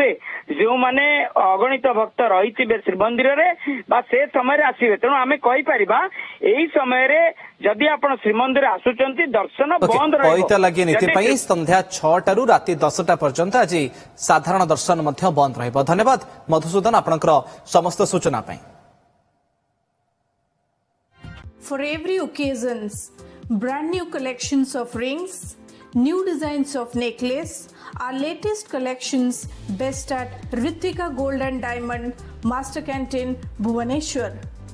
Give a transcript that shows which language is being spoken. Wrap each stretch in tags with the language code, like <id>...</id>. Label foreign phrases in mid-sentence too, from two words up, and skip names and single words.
<or>ଯେଉଁମାନେ ଅଗଣିତ ଭକ୍ତ ରହିଥିବେ ଶ୍ରୀମନ୍ଦିରରେ ବା ସେ ସମୟରେ ଆସିବେ। ତେଣୁ ଆମେ କହିପାରିବା ଏଇ ସମୟରେ ଯଦି ଆପଣ ଶ୍ରୀମନ୍ଦିର ଆସୁଛନ୍ତି ଦର୍ଶନ ବନ୍ଦ ରହିବ। ପଇତା ଲାଗି ନୀତି ଯଦି ପାଇଁ ସନ୍ଧ୍ୟା 6ଟାରୁ ରାତି 10ଟା ପର୍ଯ୍ୟନ୍ତ ଆଜି ସାଧାରଣ ଦର୍ଶନ ମଧ୍ୟ ବନ୍ଦ ରହିବ। ଧନ୍ୟବାଦ ମଧୁସୂଦନ ଆପଣଙ୍କର ସମସ୍ତ ସୂଚନା ପାଇଁ।</or> <en>For every occasions, brand new collections of rings, new designs of necklace, our latest collections best at Ritvika Gold and Diamond, Master Canteen, Bhubaneswar.</en>